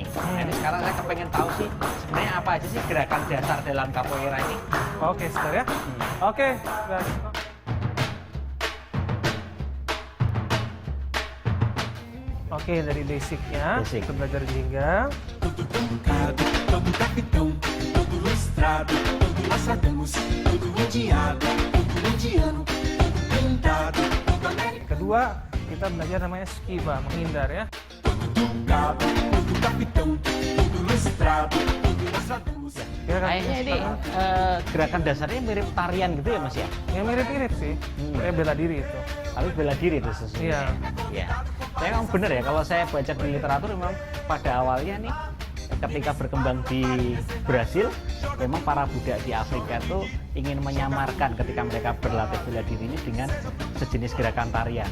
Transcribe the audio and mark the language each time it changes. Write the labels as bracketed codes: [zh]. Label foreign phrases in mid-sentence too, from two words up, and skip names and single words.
[id] Nah, ini sekarang saya kepengen tahu sih sebenarnya apa aja sih gerakan dasar dalam capoeira ini. Oke, sebentar ya. Oke, guys. Oke, dari basicnya, Basic. kita belajar jingga. [pt] Todo bocado, todo capitão, todo listrado, todo assadão, todo indiado, todo indiano, todo pintado, todo americano. [id] Kedua, kita belajar namanya esquiva, menghindar ya. [pt] Todo bocado, todo capitão, todo listrado, todo assadão. [id] Kayaknya ini gerakan dasarnya mirip tarian gitu ya Mas ya? Yang mirip-mirip sih, kayak bela diri itu. Tapi bela diri itu sesungguhnya. Iya. Ya. Saya memang benar ya kalau saya baca di literatur memang pada awalnya nih ketika berkembang di Brasil memang para budak di Afrika itu ingin menyamarkan ketika mereka berlatih bela diri ini dengan sejenis gerakan tarian.